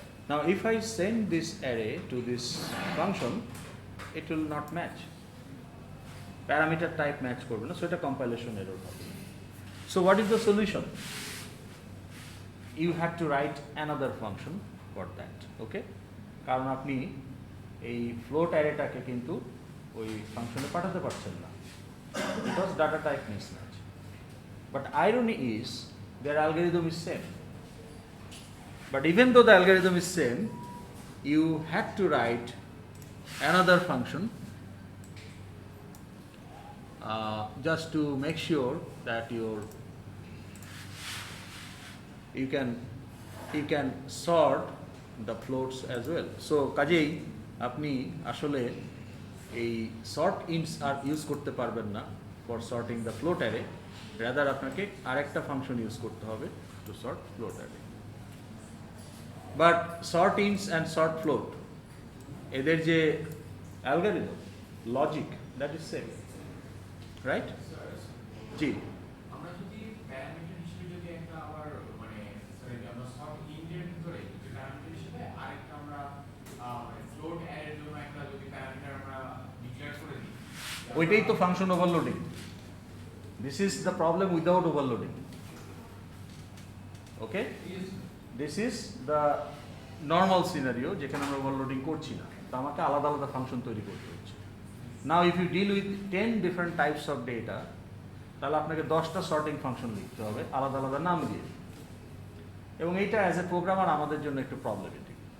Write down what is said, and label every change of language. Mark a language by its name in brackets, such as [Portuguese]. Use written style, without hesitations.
[English] Now if I send this array to this function, it will not match. Parameter type match [Bangla] করবে না, [English] so এটা compilation error হবে। So what is the solution? You have to write another function for that. Okay? [Bangla] কারণ আপনি এই float arrayটাকে কিন্তু ওই ফাংশনে পাঠাতে পারছেন না, [English] because data type mismatch. But irony is their algorithm is same. But even though the algorithm is same, you had to write another function just to make sure that you can sort the floats as well. [Bangla] So কাজেই আপনি আসলে এই sort ints আর use করতে পারবেন না [English] for sorting the float array, [Bangla] rather আপনাকে আরেকটা function use করতে হবে [English] to sort float array. But sort ints and sort float, [Bangla] এদের যে [English] algorithm, logic, that is same, right? [Bangla] জি, আমরা যদি প্যারামিটার হিসেবে যদি একটা আবার মানে সরি আমরা সর্ট ইন্টের ভিতরে যদি প্যারামিটার হিসেবে আরেকটা আমরা মানে ফ্লোট অ্যারের জন্য একটা যদি প্যারামিটার আমরা ডিক্লেয়ার করে দিই, ওইটাই তো function overloading. [English] This is the problem without overloading. Okay? This is the normal scenario [Bangla] যেখানে আমরা ওভারলোডিং করছি না, তো আমাকে আলাদা আলাদা ফাংশন তৈরি করতে হচ্ছে। [English] Now if you deal with 10 different types of data, [Bangla] তাহলে আপনাকে 10টা সর্টিং ফাংশন লিখতে হবে আলাদা আলাদা নাম দিয়ে, এবং এইটা অ্যাজ এ প্রোগ্রামার আমাদের জন্য একটু প্রবলেমেটিক।